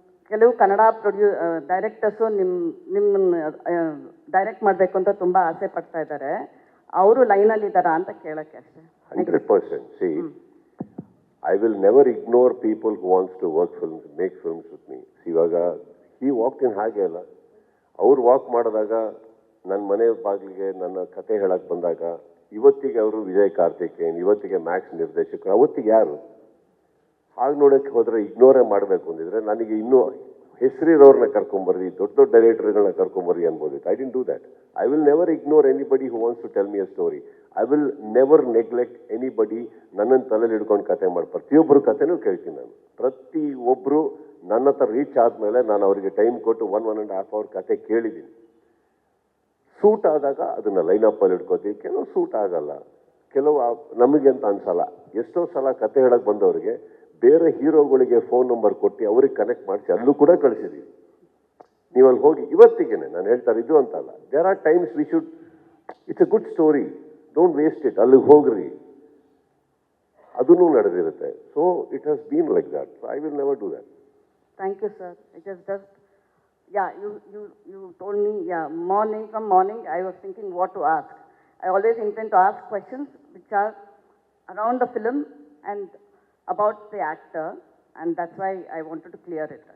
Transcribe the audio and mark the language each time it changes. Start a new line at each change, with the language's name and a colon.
Kannada: ಕೆಲವು ಕನ್ನಡ ಡೈರೆಕ್ಟರ್ಸು ನಿಮ್ಮನ್ನು ಡೈರೆಕ್ಟ್ ಮಾಡಬೇಕು ಅಂತ ತುಂಬ ಆಸೆ ಪಡ್ತಾ ಇದ್ದಾರೆ. ಅವರು ಲೈನಲ್ಲಿ ಇದ್ದಾರಾ ಅಂತ ಕೇಳೋಕ್ಕೆ ಅಷ್ಟೇ. 100%.
English: See, I will never ignore people who wants to make films with me.
Kannada: ಇವಾಗ
English: he walked in
Kannada: ಹಾಗೆ ಅಲ್ಲ, ಅವ್ರು ವಾಕ್ ಮಾಡಿದಾಗ ನನ್ನ ಮನೆ ಬಾಗಿಲಿಗೆ ನನ್ನ ಕತೆ ಹೇಳಕ್ಕೆ ಬಂದಾಗ, ಇವತ್ತಿಗೆ ಅವರು ವಿಜಯ್ ಕಾರ್ತಿಕೇಯನ್, ಇವತ್ತಿಗೆ ಮ್ಯಾಕ್ಸ್ ನಿರ್ದೇಶಕರು, ಅವತ್ತಿಗೆ ಯಾರು? ಹಾಗೆ ನೋಡೋಕ್ಕೆ ಹೋದರೆ ಇಗ್ನೋರೇ ಮಾಡಬೇಕು ಅಂದಿದ್ರೆ ನನಗೆ ಇನ್ನೂ ಹೆಸರಿರೋರನ್ನ ಕರ್ಕೊಂಬರ್ರಿ, ದೊಡ್ಡ ದೊಡ್ಡ ಡೈರೆಕ್ಟರ್ಗಳನ್ನ ಕರ್ಕೊಂಬರ್ರಿ ಅನ್ಬೋದಿತ್ತು.
English: I didn't do that. I will never ignore anybody who wants to tell me a story. I will never neglect anybody.
Kannada: ನನ್ನನ್ನು ತಲೆಯಲ್ಲಿ ಹಿಡ್ಕೊಂಡು ಕತೆ ಮಾಡಿ ಪ್ರತಿಯೊಬ್ಬರು ಕತೆನೂ ಕೇಳ್ತೀನಿ ನಾನು. ಪ್ರತಿಯೊಬ್ಬರು ನನ್ನ ಹತ್ರ ರೀಚ್ ಆದಮೇಲೆ ನಾನು ಅವರಿಗೆ ಟೈಮ್ ಕೊಟ್ಟು 1.5 hour ಕತೆ ಕೇಳಿದ್ದೀನಿ. ಸೂಟ್ ಆದಾಗ ಅದನ್ನು ಲೈನಪ್ಪಲ್ಲಿ ಹಿಡ್ಕೋತೀವಿ. ಕೆಲವು ಸೂಟ್ ಆಗಲ್ಲ, ಕೆಲವು ನಮಗೆ ಅಂತ ಅನ್ಸಲ್ಲ. ಎಷ್ಟೋ ಸಲ ಕತೆ ಹೇಳಕ್ಕೆ ಬಂದವರಿಗೆ ಬೇರೆ ಹೀರೋಗಳಿಗೆ ಫೋನ್ ನಂಬರ್ ಕೊಟ್ಟು ಅವ್ರಿಗೆ ಕನೆಕ್ಟ್ ಮಾಡಿಸಿ ಅಲ್ಲೂ ಕೂಡ ಕಳಿಸಿದ್ದೀವಿ. ನೀವು ಅಲ್ಲಿ ಹೋಗಿ ಇವತ್ತಿಗೇನೆ ನಾನು ಹೇಳ್ತಾರೆ ಇದು ಅಂತಲ್ಲ.
English: there are times we should, it's a good story, don't waste it,
Kannada: ಅಲ್ಲಿಗೆ ಹೋಗ್ರಿ, ಅದೂ ನಡೆದಿರುತ್ತೆ.
English: So it has been like that. So I will never do that. Thank you, sir. It is just, yeah, you told me, yeah, from morning I was thinking what to ask. I always intend to ask questions which are around the film and about the actor, and that's why I wanted to clear it.